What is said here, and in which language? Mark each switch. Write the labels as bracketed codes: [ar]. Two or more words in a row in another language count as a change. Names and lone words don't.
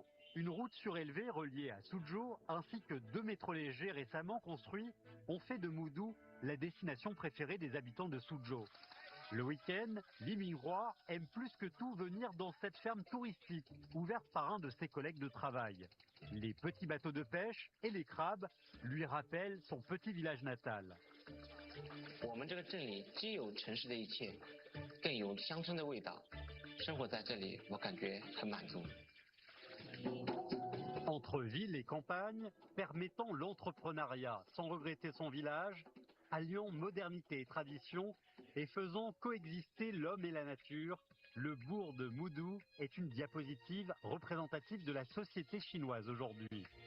[fr] Une route surélevée reliée à Suzhou ainsi que 2 métros légers récemment construits ont fait de Moudou la destination préférée des habitants de Suzhou. Le week-end, Li Binghua aime plus que tout venir dans cette ferme touristique ouverte par un de ses collègues de travail. Les petits bateaux de pêche et les crabes lui rappellent son petit village natal. [zh] 我们这个镇里既有城市的一切，更有乡村的味道。生活在这里，我感觉很满足。 [fr] Entre ville et campagne, permettant l'entrepreneuriat sans regretter son village, alliant modernité et tradition et faisant coexister l'homme et la nature, le bourg de Moudou est une diapositive représentative de la société chinoise aujourd'hui.